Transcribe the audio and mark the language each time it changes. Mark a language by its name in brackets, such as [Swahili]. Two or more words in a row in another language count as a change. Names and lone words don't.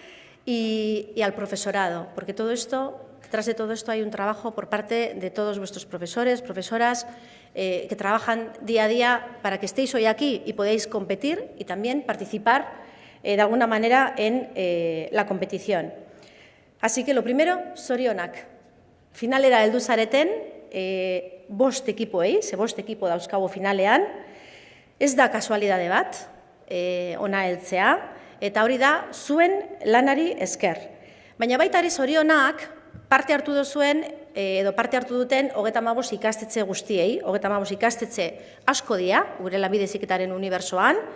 [Spanish] y al profesorado, porque detrás de todo esto hay un trabajo por parte de todos vuestros profesores, profesoras, que trabajan día a día para que estéis hoy aquí y podáis competir y también participar de alguna manera en la competición. Así que lo primero, [Basque] zorionak. Finalera heldu zareten, bost ekipo dauzkagu finalean, ez da kasualidade bat, ona heltzea, eta hori da zuen lanari esker. Baina baita ere zorionak parte hartu duzuen, edo parte hartu duten 35 ikastetxe guztiei, 35 ikastetxe asko dira, gure Lanbide Heziketaren unibertsoan,